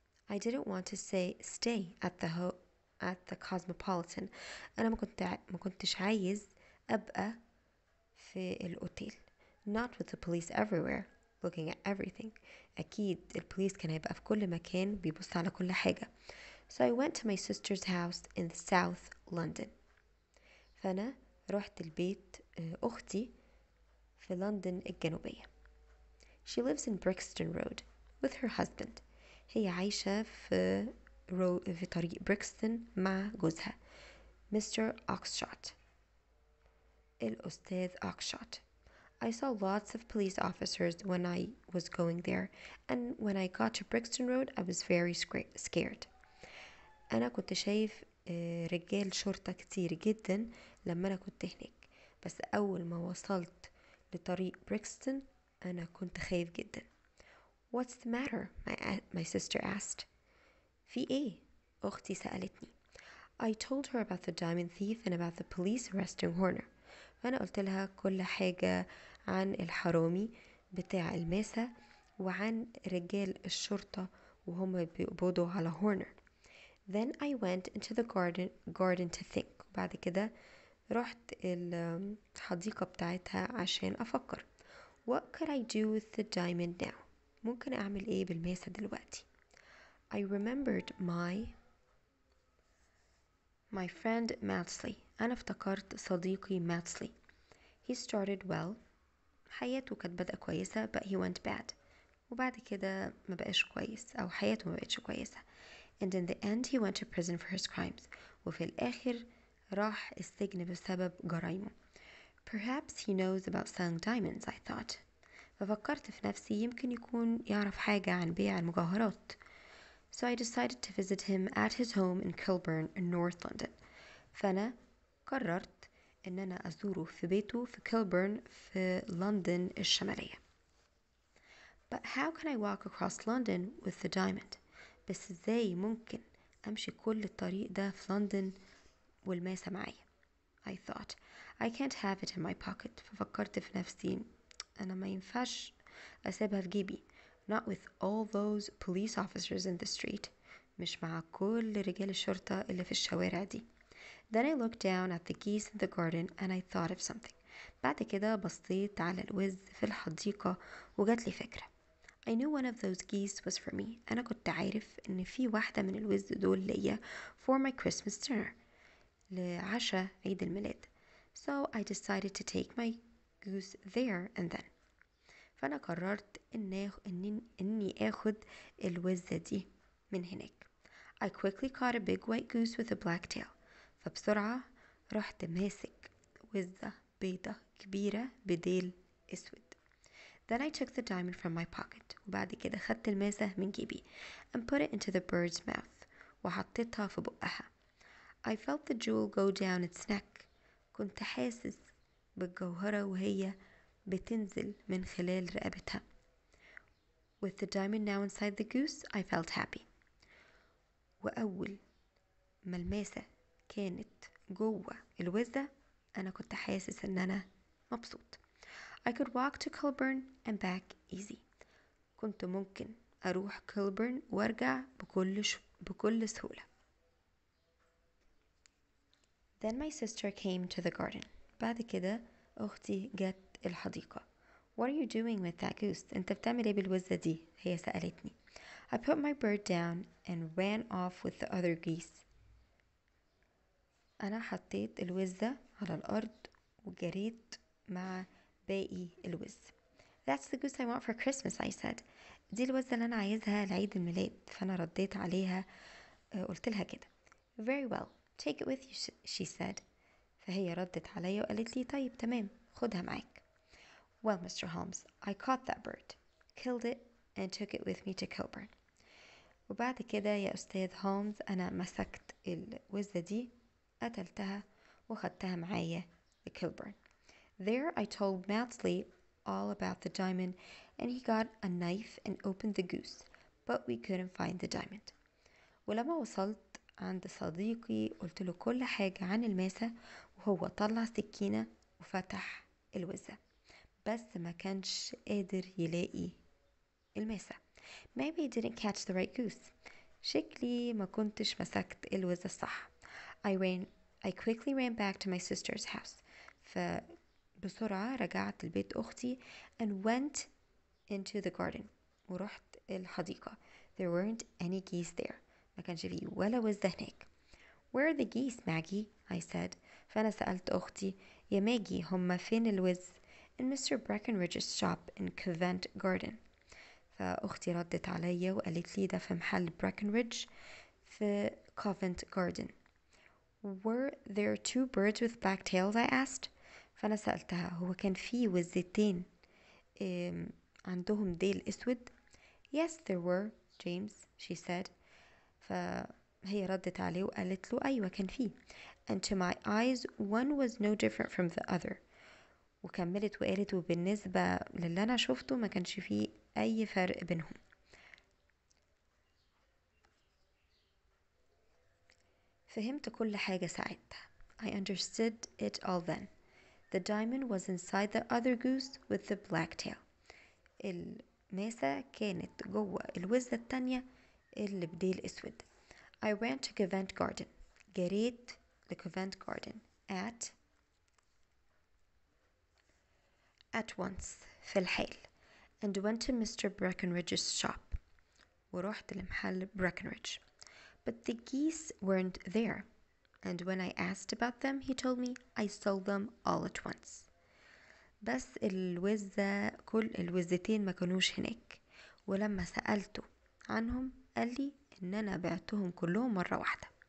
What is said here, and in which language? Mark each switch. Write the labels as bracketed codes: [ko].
[en] I didn't want to stay at the Cosmopolitan. [ar] أنا ما كنتش عايز أبقى في الأوتيل. [en] Not with the police everywhere, looking at everything. [ar] أكيد البوليس كان هيبقى في كل مكان بيبص على كل حاجة. [en] So I went to my sister's house in South London. [ar] فأنا رحت البيت أختي في لندن الجنوبية. [en] She lives in Brixton Road with her husband. [ar] هي عايشة في طريق بريكستون مع جوزها Mr. Oxshott. الأستاذ Oxshott. [en] I saw lots of police officers when I was going there, and when I got to Brixton Road I was very scared. [ar] أنا كنت شايف رجال شرطة كتير جدا لما أنا كنت هناك، بس أول ما وصلت لطريق بريكستون أنا كنت خايف جدا. [en] What's the matter? My sister asked. [ar] في إيه؟ أختي سألتني. [en] I told her about the diamond thief and about the police arresting Horner. [ar] فأنا قلت لها كل حاجة عن الحرامي بتاع الماسة وعن رجال الشرطة وهم بيقبضوا على هورنر. [en] Then I went into the garden to think. [ar] بعد كده رحت الحديقة بتاعتها عشان أفكر. [en] What could I do with the diamond now? [ar] ممكن أعمل إيه بالماسة دلوقتي؟ [en] I remembered my friend Maudsley. [ar] أنا افتكرت صديقي Maudsley. [en] He started well. [ar] حياته كانت بدأ كويسة [en] but he went bad. [ar] وبعد كده ما بقاش كويس أو حياته ما بقتش كويسة. [en] And in the end he went to prison for his crimes. [ar] وفي الآخر راح السجن بسبب جرايمه. [en] Perhaps he knows about selling diamonds, I thought. [ar] ففكرت في نفسي يمكن يكون يعرف حاجة عن بيع المجوهرات. [en] So I decided to visit him at his home in Kilburn in North London. [ar] فأنا قررت إن أنا أزوره في بيته في كيلبرن في لندن الشمالية. [en] But how can I walk across London with the diamond? [ar] بس إزاي ممكن أمشي كل الطريق ده في لندن والماسة معايا؟ [en] I thought, I can't have it in my pocket. [ar] ففكرت في نفسي أنا ما ينفعش أسيبها في جيبي. [en] Not with all those police officers in the street. [ar] مش مع كل رجال الشرطة اللي في الشوارع دي. [en] Then I looked down at the geese in the garden and I thought of something. [ar] بعد كده بصيت على الوز في الحديقة وجات لي فكرة. [en] I knew one of those geese was for me. [ar] أنا كنت عارف إن في واحدة من الوز دول ليا [en] for my Christmas dinner. [ar] لعشاء عيد الميلاد. [en] So I decided to take my goose there and then. [ar] فأنا قررت إني أخد الوزة دي من هناك. [en] I quickly caught a big white goose with a black tail. [ar] فبسرعة رحت ماسك وزة بيضة كبيرة بديل أسود. [en] Then I took the diamond from my pocket. [ar] وبعد كده خدت الماسة من جيبي [en] and put it into the bird's mouth. [ar] وحطيتها في بقها. [en] I felt the jewel go down its neck. [ar] كنت حاسس بالجوهرة وهي بتنزل من خلال رقبتها. [en] With the diamond now inside the goose, I felt happy. [ar] وأول ما الماسة كانت جوه الوزة أنا كنت حاسس إن أنا مبسوط. [en] I could walk to Kilburn and back easy. [ar] كنت ممكن أروح كيلبرن وأرجع بكل سهولة. [en] Then my sister came to the garden. [ar] بعد كده أختي جت الحديقة. [en] What are you doing with that goose? [ar] أنت بتعمل إيه بالوزة دي؟ هي سألتني. [en] I put my bird down and ran off with the other geese. [ar] أنا حطيت الوزة على الأرض وجريت مع باقي الوز. [en] That's the goose I want for Christmas, I said. [ar] دي الوزة اللي أنا عايزها لعيد الميلاد. فأنا رديت عليها قلت لها كده. [en] Very well, take it with you, she said. [ar] فهي ردت عليا وقالت لي طيب تمام خدها معاك. [en] Well, Mr. Holmes, I caught that bird, killed it, and took it with me to Kilburn. [ar] وبعد كده يا أستاذ هولمز أنا مسكت الوزة دي قتلتها وخدتها معايا لكيلبرن. [en] There I told Maudsley all about the diamond and he got a knife and opened the goose, but we couldn't find the diamond. [ar] ولما وصلت عند صديقي قلت له كل حاجة عن الماسة وهو طلع سكينة وفتح الوزة بس ما كانش قادر يلاقي الماسة. [en] Maybe I didn't catch the right goose. [ar] شكلي ما كنتش مسكت الوزة الصح. [en] I quickly ran back to my sister's house. [ar] فبسرعة رجعت لبيت أختي [en] and went into the garden. [ar] ورحت الحديقة. [en] There weren't any geese there. [ar] ما كانش فيه ولا وزة هناك. [en] Where are the geese, Maggie? I said. [ar] فأنا سألت أختي يا ماجي هما فين الوز؟ [en] In Mr. Breckenridge's shop in Covent Garden. [ar] فأختي ردت عليا وقالت لي ده في محل بريكنريدج في Covent Garden. [en] Were there two birds with black tails? I asked. [ar] فأنا سألتها هو كان في وزتين عندهم ديل أسود؟ [en] Yes, there were, James, she said. [ar] فهي ردت عليه وقالت له أيوة كان فيه. [en] And to my eyes one was no different from the other. [ar] وكملت وقالت وبالنسبة للي أنا شفته ما كانش فيه أي فرق بينهم. فهمت كل حاجة ساعتها. [en] I understood it all then. The diamond was inside the other goose with the black tail. [ar] الماسة كانت جوه الوزة التانية اللي بديل أسود. [en] I ran to Covent Garden. [ar] جريت لكوفنت [en] Garden at once [ar] في الحال [en] and went to Mr. Breckenridge's shop. [ar] ورحت لمحل Breckenridge. [en] But the geese weren't there. And when I asked about them, he told me I stole them all at once. [ar] بس كل الوزتين ما كانوش هناك. ولما سألته عنهم قال لي إن أنا بعتهم كلهم مرة واحدة.